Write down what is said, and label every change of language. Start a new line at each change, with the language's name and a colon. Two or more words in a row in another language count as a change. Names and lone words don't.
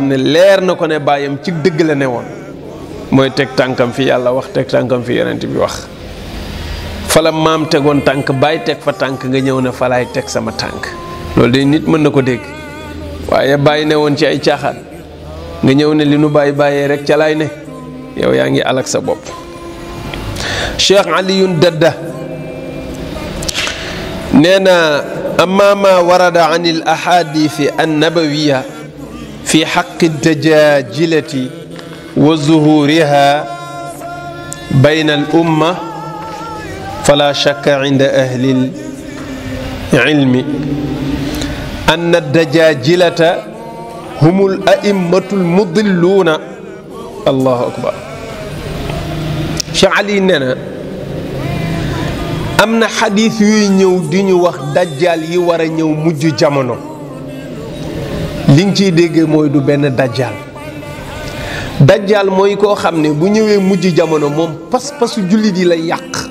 Wolof: ne leer na ko ne baayam ci dëgg la newoon mooy teg tànkam fi yàlla wax teg tànkam fi yonent bi wax fala maam tegoon tànk baay teg fa tànk nga ñëw ne falaay teg sama tànk loolu de nit mën na ko dégg waaye baay newoon ci ay caaxaan nga ñëw ne li nu baay bàyyee rek ca laay ne yow yaa ngi alak sa bopp Cheikh Aliyun Dadda nee na
Arabic: أما ما ورد عن الأحاديث النبوية في حق الدجاجلة وظهورها بين الأمة فلا شك عند أهل العلم أن الدجاجلة هم الأئمة المضلون الله أكبر Cheikh Ali
Wolof: nee na am na xadiis yuy ñëw di ñu wax dajjal yi war a ñëw mujj jamono li nga ciy déggee mooy du benn dajjal mooy koo xam ne bu ñëwee mujj jamono moom pas-pasu jullit yi lay yàq